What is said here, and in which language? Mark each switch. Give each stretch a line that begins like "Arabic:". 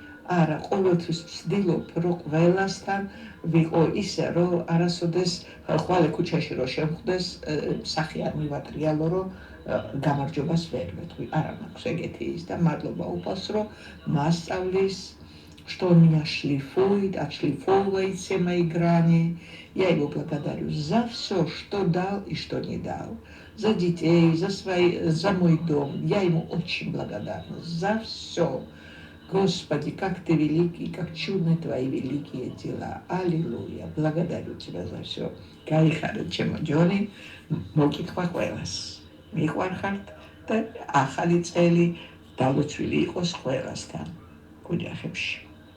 Georgian: არა, ყოველთვის ვცდილობ, რომ ყველასთან ვიყო ისე, რომ არასოდეს ხვალე ქუჩაში რომ შემხვდეს, სახი არ მივატრიალო, რომ გამარჯვებას ვერ ვეთქვი. არა მაქვს ეგეთი ის და მადლობა უფალს, რომ მასწავლის, что меня шлифует, отшлифовывает все мои грани.
Russian: Я его благодарю за все, что дал и что не дал. За детей, за мой дом. Я ему очень благодарна за все. Господи, как ты великий, как чудны твои великие дела. Аллилуйя. Благодарю тебя за все. Кайхарет чемо джони, მოგკითხვა ყველას.
Georgian: მიყვარხართ და ახალი წელი დალოცვილი იყოს ყველასთან. ოჯახებში.